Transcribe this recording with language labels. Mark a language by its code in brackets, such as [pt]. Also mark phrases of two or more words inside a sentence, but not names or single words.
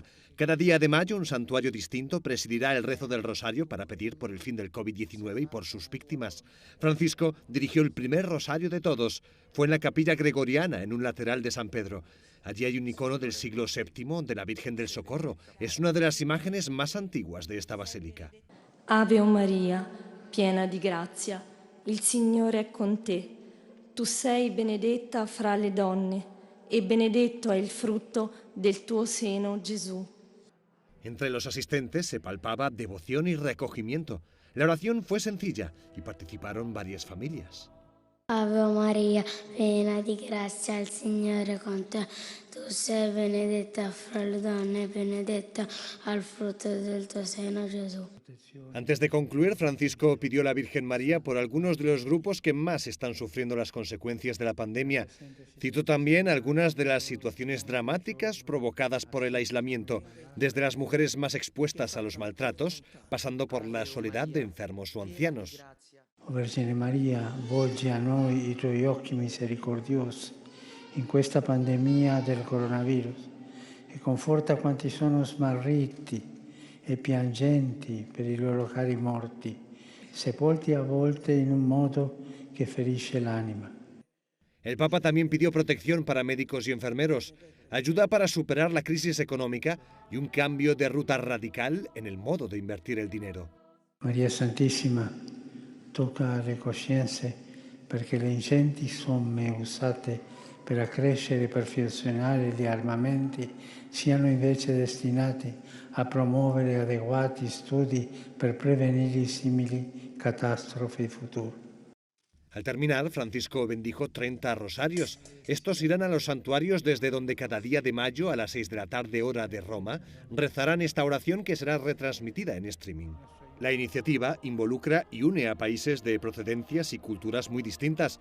[es] Cada día de mayo un santuario distinto presidirá el rezo del rosario para pedir por el fin del COVID-19 y por sus víctimas. Francisco dirigió el primer rosario de todos. Fue en la capilla gregoriana, en un lateral de San Pedro. Allí hay un icono del siglo VII de la Virgen del Socorro. Es una de las imágenes más antiguas de esta basílica. [it] Ave Maria, piena di grazia. Il Signore è con te. Tu sei benedetta fra le donne e benedetto è il frutto del tuo seno, Gesù. [es] Entre los asistentes se palpaba devoción y recogimiento. La oración fue sencilla y participaron varias familias. [it] Ave Maria, piena di grazia, il Signore è con te. Tu sei benedetta fra le donne e benedetto è il frutto del tuo seno, Gesù. [es] Antes de concluir, Francisco pidió a la Virgen María por algunos de los grupos que más están sufriendo las consecuencias de la pandemia. Citó también algunas de las situaciones dramáticas provocadas por el aislamiento, desde las mujeres más expuestas a los maltratos, pasando por la soledad de enfermos o ancianos. [it] O Vergine Maria, volgi a noi i tuoi occhi misericordiosi in questa pandemia del coronavirus e conforta quanti sono smarriti e piangenti per i loro cari morti, sepolti a volte in un modo che ferisce l'anima. [es] El Papa también pidió protección para médicos y enfermeros, ayuda para superar la crisis económica y un cambio de ruta radical en el modo de invertir el dinero. [it] Maria Santissima, tocca le coscienze perché le ingenti somme usate per accrescere e perfezionare gli armamenti siano invece destinati a promuovere adeguati studi per prevenire simili catastrofi future. [es] Al terminar, Francisco bendijo 30 rosarios. Estos irán a los santuarios desde donde cada día de mayo a las 6 de la tarde hora de Roma rezarán esta oración que será retransmitida en streaming. La iniciativa involucra y une a países de procedencias y culturas muy distintas.